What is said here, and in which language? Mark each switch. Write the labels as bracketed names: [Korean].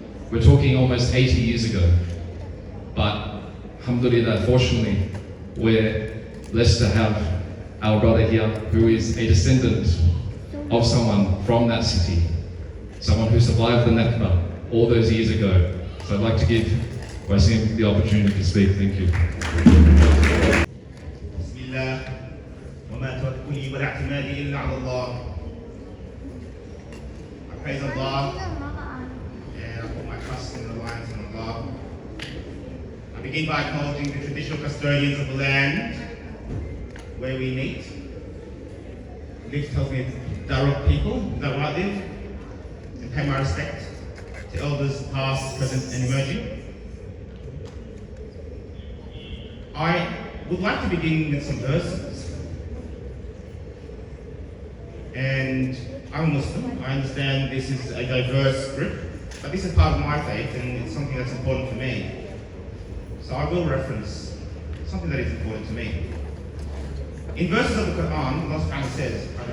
[English] We're talking almost 80 years ago, but alhamdulillah, fortunately, we're blessed to have our brother here who is a descendant of someone from that city, someone who survived the Nakba all those years ago. So I'd like to give Wassim the opportunity to speak. Thank you. [Arabic] Bismillah, وما توكلي ولا اعتمادي إلا على الله. [English] I praise Allah and I put my trust and reliance on Allah. I begin by acknowledging the traditional custodians of the land where we meet. Liv tells me it's Daruk people, is that right, Liv? And pay my respect to elders past, present and emerging. I would like to begin with some verses. And I'm Muslim. I understand this is a diverse group, but this is part of my faith and it's something that's important for me. So I will reference something that is important to me. In verses of the Quran, Allah subhanahu says,